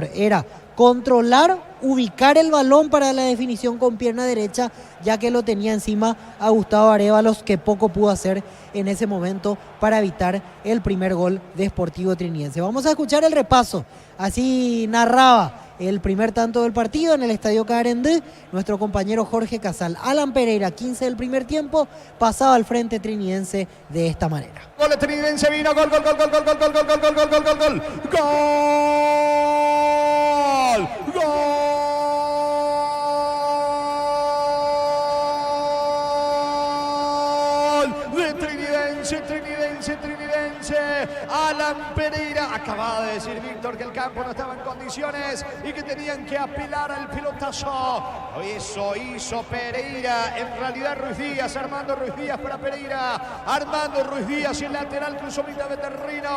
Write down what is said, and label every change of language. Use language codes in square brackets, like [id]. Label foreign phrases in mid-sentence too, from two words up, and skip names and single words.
[es] Era controlar, ubicar el balón para la definición con pierna derecha, ya que lo tenía encima a Gustavo Arévalos, que poco pudo hacer en ese momento para evitar el primer gol de Sportivo Trinidense. Vamos a escuchar el repaso, así narraba el primer tanto del partido en el Estadio Carendé, nuestro compañero Jorge Casal. Alan Pereira, 15 del primer tiempo, pasaba al frente Trinidense de esta manera. Gol de Trinidense, vino, gol, gol, gol, gol, gol, gol, gol, gol, gol, gol, gol, gol, gol, gol, gol, Trinidense. Alan Pereira. Acababa de decir Víctor que el campo no estaba en condiciones y que tenían que apelar al pelotazo. Eso hizo Pereira. En realidad Ruiz Díaz, Armando Ruiz Díaz para Pereira. Armando Ruiz Díaz, el lateral cruzó mitad de terreno.